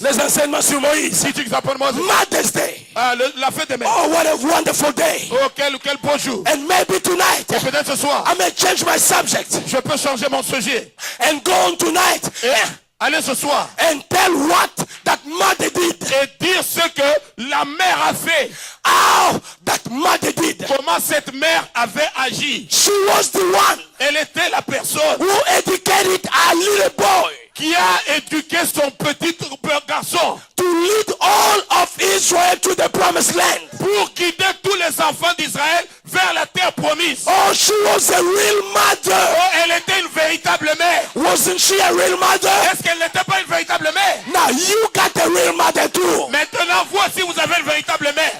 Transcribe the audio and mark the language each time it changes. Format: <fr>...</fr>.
<fr>Les enseignements sur Moïse.</fr> <en>Teachings upon Moses. Mother's Day.</en> <fr>La fête des mères.</fr> <en>Oh, what a wonderful day.</en> <fr>Oh, quel beau jour.</fr> <en>And maybe tonight,</en> <fr>Peut-être ce soir,</fr> <en>I may change my subject</en> <fr>je peux changer mon sujet.</fr> <en>and go on tonight</en> <fr>Et aller ce soir</fr> <en>and tell what that mother did.</en> <fr>et dire ce que la mère a fait.</fr> <en>How that mother did.</en> <fr>Comment cette mère avait agi.</fr> <en>She was the one</en> <fr>Elle était la personne</fr> <en>who educated a little boy</en> <fr>qui a éduqué son petit garçon</fr> <en>to lead all of Israel to the promised land.</en> <fr>pour guider tous les enfants d'Israël vers la terre promise.</fr> <en>Oh, she was a real mother.</en> <fr>Oh, elle était une véritable mère.</fr> <en>Wasn't she a real mother?</en> <fr>Est-ce qu'elle n'était pas une véritable mère?</fr> <en>Now you got a real mother too.</en> <fr>Maintenant, voici, vous avez une véritable mère.</fr>